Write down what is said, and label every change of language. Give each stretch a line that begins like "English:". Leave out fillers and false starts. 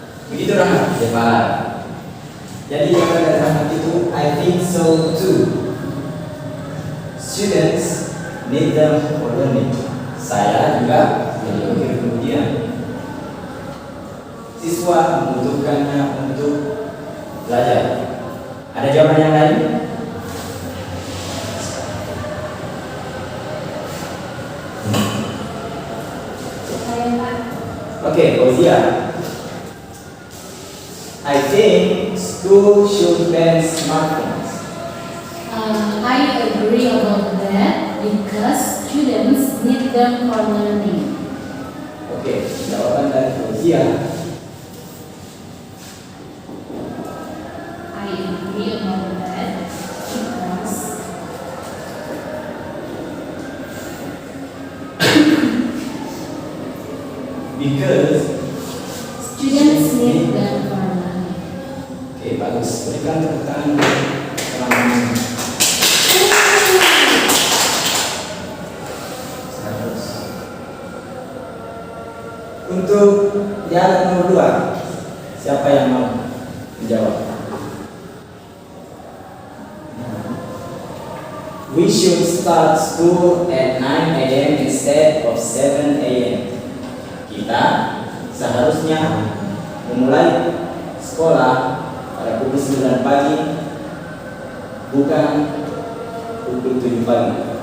Indonesian: Begitu Rahmat. Ya Pak. Jadi jawaban dari Rahmat itu
English: I think so too. Students need them for learning.
Indonesian: Saya juga berpikir kemudian siswa membutuhkannya untuk belajar. Ada jawaban yang lain? saya, Pak. Oke, Fauzia.
English: I think school should ban smartphones. I agree about that because students need them for learning.
Indonesian: Oke, jawaban dari Fauzia.
English: I agree about that because Because students need them for learning.
Indonesian: oke, bagus. Berikan tepuk tangan teman-teman. Untuk dialog nomor 2, siapa yang mau? Jawab.
English: We should start school at 9 a.m. instead of 7 a.m.
Indonesian: Kita seharusnya memulai sekolah pada pukul 9 pagi, bukan pukul 7 pagi.